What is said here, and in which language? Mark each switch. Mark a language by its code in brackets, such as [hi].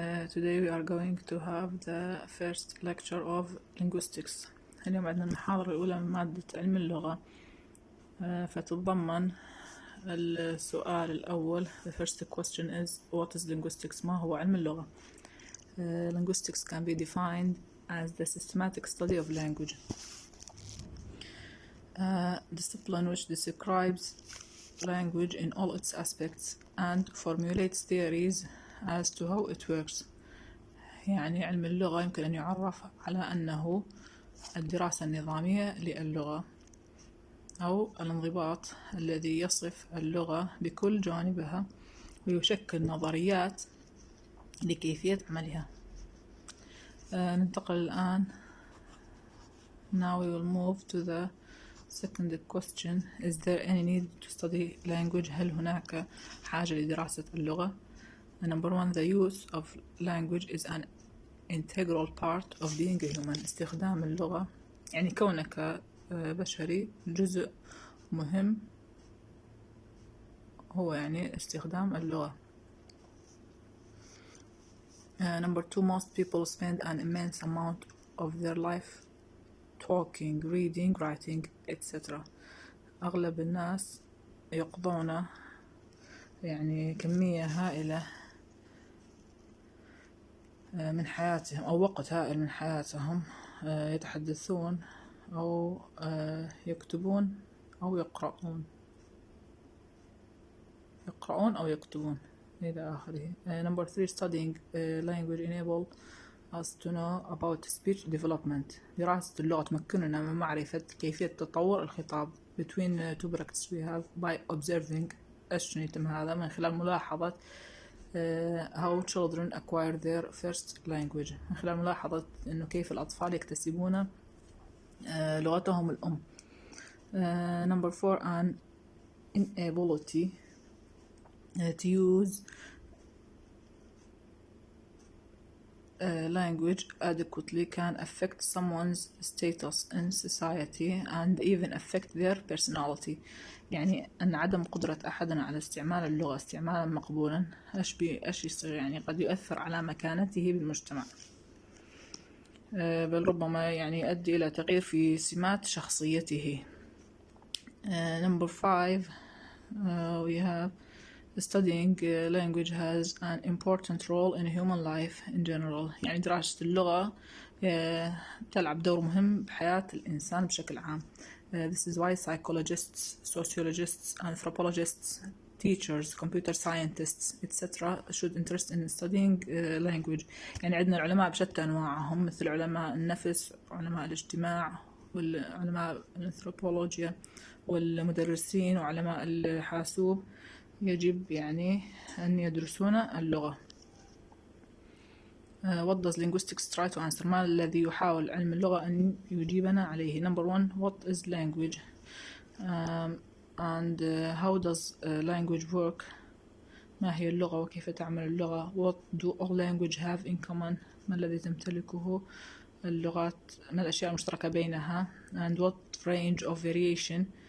[en] Today we are going to have the first lecture of linguistics. [ar] اليوم عندنا المحاضرة الأولى من مادة علم اللغة. فتتضمن السؤال الأول. [en] The first question is what is linguistics؟ [ar] ما هو علم اللغة؟ [en] Linguistics can be defined as the systematic study of language. Discipline which describes language in all its aspects and formulates theories as to how it works. [ar] يعني علم اللغة يمكن أن يعرف على أنه الدراسة النظامية للغة أو الانضباط الذي يصف اللغة بكل جوانبها ويشكل نظريات لكيفية عملها. ننتقل الآن. [en] Now we will move to the second question. Is there any need to study language؟ [ar] هل هناك حاجة لدراسة اللغة؟ [en] Number one, the use of language is an integral part of being a human. [ar] استخدام اللغة يعني كونك بشري جزء مهم هو يعني استخدام اللغة. [en] Number two, most people spend an immense amount of their life talking, reading, writing, etc. [ar] أغلب الناس يقضون يعني كمية هائلة من حياتهم أو وقت هائل من حياتهم يتحدثون أو يكتبون أو يقرؤون أو يكتبون إلى آخره. [en] Number three, studying language enable us to know about speech development. [ar] دراسة اللغة تمكننا من معرفة كيفية تطور الخطاب. [en] Between two brackets we have by observing. [ar] إيش يتم هذا؟ من خلال ملاحظة [en] how children acquire their first language. [ar] من خلال ملاحظة إنه كيف الأطفال يكتسبون لغتهم الأم. [en] Number four, an inability to use language adequately can affect someone's status in society and even affect their personality. [ar] يعني أن عدم قدرة أحدنا على استعمال اللغة استعمالا مقبولا إيش يصير؟ يعني قد يؤثر على مكانته بالمجتمع، بل ربما يعني يؤدي إلى تغيير في سمات شخصيته. [en] Number five, we have studying language has an important role in human life in general. [ar] يعني دراسة اللغة تلعب دور مهم بحياة الإنسان بشكل عام. [en] This is why psychologists, sociologists, anthropologists, teachers, computer scientists, etc. should interest in studying language. [ar] يعني عندنا العلماء بشتى أنواعهم مثل علماء النفس، علماء الاجتماع، والعلماء الأنثروبولوجيا، والمدرسين، وعلماء الحاسوب. يجب يعني أن يدرسون اللغة. [en] What does linguistics try to answer؟ [ar] ما الذي يحاول علم اللغة أن يجيبنا عليه؟ [en] Number one, what is language and how does language work؟ [ar] ما هي اللغة وكيف تعمل اللغة؟ [en] What do all language have in common؟ [ar] ما الذي تمتلكه اللغات؟ ما الأشياء المشتركة بينها؟ [en] and what range of variation